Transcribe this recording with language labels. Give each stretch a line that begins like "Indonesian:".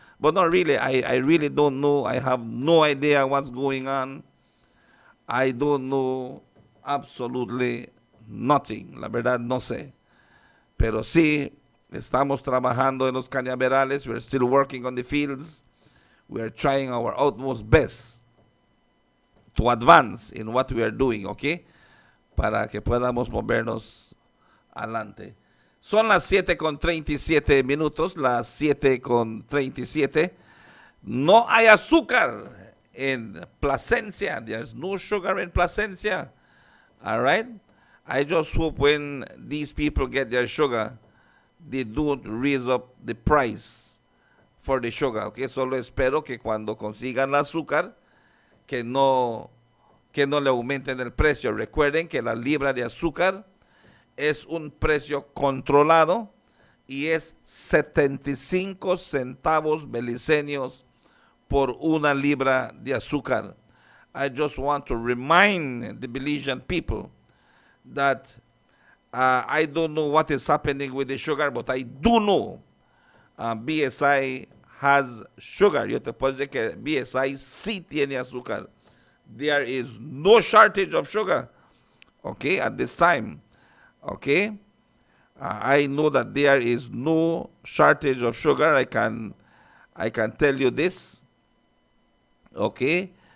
English: But no, really, I really don't know. I have no idea what's going on. I don't know absolutely nothing.
Spanish: La verdad, no sé. Pero sí, estamos trabajando en los cañaverales.
English: We're still working on the fields. We're trying our utmost best to advance in what we are doing, okay?
Spanish: Para que podamos movernos adelante. Son las 7:37, las 7:37. No hay azúcar en Placencia.
English: There's no sugar in Placencia. All right? I just hope when these people get their sugar, they don't raise up the price for the sugar. Okay?
Spanish: Solo espero que cuando consigan el azúcar, que no le aumenten el precio. Recuerden que la libra de azúcar es un precio controlado y es 75 centavos beliceños por una libra de azúcar.
English: I just want to remind the Belizean people that I don't know what is happening with the sugar, but I do know BSI has sugar.
Spanish: Yo te puedo decir que BSI sí tiene azúcar.
English: There is no shortage of sugar, okay, at this time, okay? I know that there is no shortage of sugar. I can tell you this, okay?